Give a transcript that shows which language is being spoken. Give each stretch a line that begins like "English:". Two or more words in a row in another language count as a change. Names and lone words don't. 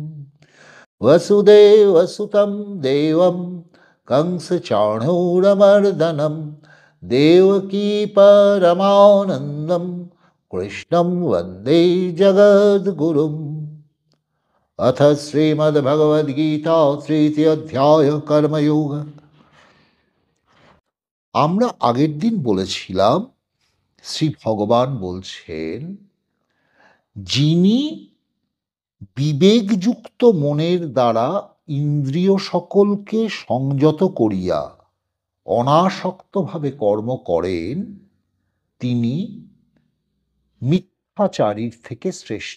Sanskrit: वसुदेवसुतं देवं कंसचाणूरमर्दनं देवकी परमानन्दं कृष्णं वन्दे जगद्गुरुम्। अथ श्रीमद्भगवद्गीता तृतीय अध्याय कर्मयोग।
Bangla: আমরা আগের দিন বলেছিলাম শ্রী ভগবান বলছেন, যিনি বিবেকযুক্ত মনের দ্বারা ইন্দ্রিয় সকলকে সংযত করিয়া অনাসক্তভাবে কর্ম করেন, তিনি মিথ্যাচারীর থেকে শ্রেষ্ঠ।